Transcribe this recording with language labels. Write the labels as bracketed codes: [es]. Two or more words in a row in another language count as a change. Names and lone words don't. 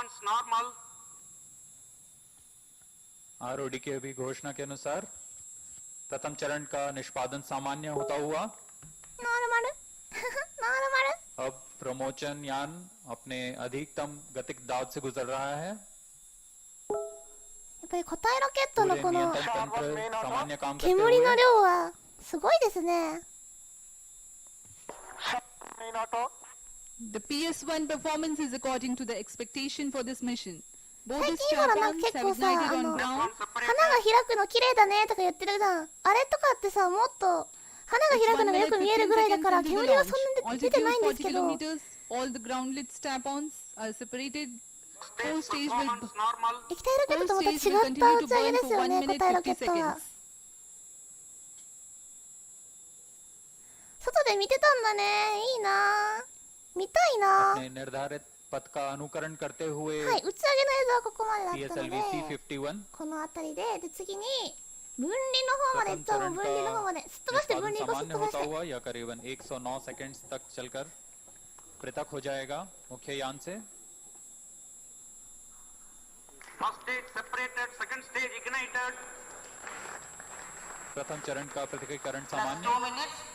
[en] normal. [hi] आरओडी की अभी घोषणा के अनुसार प्रथम चरण का निष्पादन सामान्य होता हुआ [ja] ノーマルノーマル [hi] अब प्रमोचन यान अपने अधिकतम गतिक दाब से गुजर रहा है। [ja] やっぱり固体ロケットの [hi] पूरे [ja] この [hi] नियंत्रण तंत्र सामान्य काम करते [ja] 煙 [hi] हुए [ja] の量はすごいですね。 [en] The PS1 performance is according to the expectation for this mission. Both [ja] 最 [en] the [ja] 近ほらなん [en] strap-ons [ja] か結 [en] have [ja] 構さ [en] ignited [ja] 花 [en] on [ja] が [en] ground. [ja] 開くの綺麗だねとか言ってるじゃん。あれとかってさ、もっと花が開くのがよく見えるぐらいだから煙がそんなに出てないんですけ [en] 40 [ja] ど、 [en] kilometers, all the groundlit strap-ons are separated. Whole Stage stage will performance normal. [ja] 液体ロケットとまた違 [en] Whole stage will [ja] った [en] continue [ja] 打 [en] to [ja] ち上げ [en] burn [ja] です [en] for [ja] よ [en] 1 [ja] ね、 [en] minute [ja] 固体ロケ [en] 50 [ja] ットは。 [en] seconds. [ja] 外で見てたんだね。いいなぁ。見たいなぁ。 [hi] अपने निर्धारित पथ का अनुकरण करते हुए [ja] はい、打ち上げの映像はここまでだったので、 PSLV C51 この辺りで、で次に分離の方まで行っちゃう。分離の方まで。すっ飛ばして分 [hi] निष्पादन [ja] 離行こう、すっ飛ばし [hi] सामान्य होता [ja] て。 [hi] हुआ यह करीबन 109 सेकंड्स तक चलकर पृथक हो जाएगा मुख्य यान से। [en] First stage separated, second stage ignited. [hi] प्रथम चरण का पृथकीकरण [en] Plus [hi] सामान्य। [en] 2 minutes.